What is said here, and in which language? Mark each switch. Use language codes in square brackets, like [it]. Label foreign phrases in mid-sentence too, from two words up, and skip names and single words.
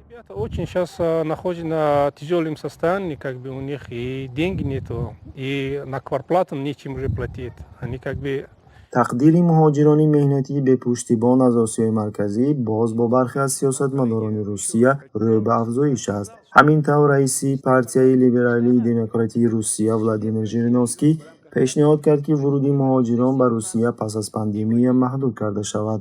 [ru] Очень сейчас находится на тяжелом состоянии, как бы у них и деньги нету, и на квартплату нечем уже платить. Они как бы [tg] тақдири муҳоҷирони меҳнатӣ бе пуштибон аз Осиёи Марказӣ боз бо бархе аз сиёсатмадорони Русия рӯй ба афзоиш аст. Ҳамин тавр раиси партияи либералии демократии Русия Владимир Жириновский пешниҳод кард, ки вуруди муҳоҷирон ба Русия пас аз пандемия маҳдуд карда шавад.